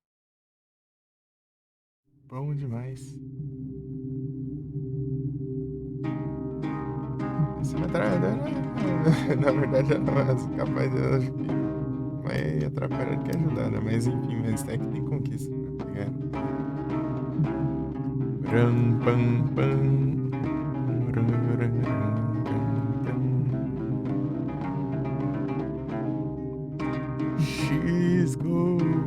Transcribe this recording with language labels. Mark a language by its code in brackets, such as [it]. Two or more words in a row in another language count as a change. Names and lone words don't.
[pt] Bom demais. Essa metralhadora, na verdade, ela é capaz de, eu acho que vai atrapalhar do que ajudar, né? Mas enfim, mas é que tem conquista pra pegar. Ram, pam, pam. Ram, ram, ram, ram, ram. [en] She's gold.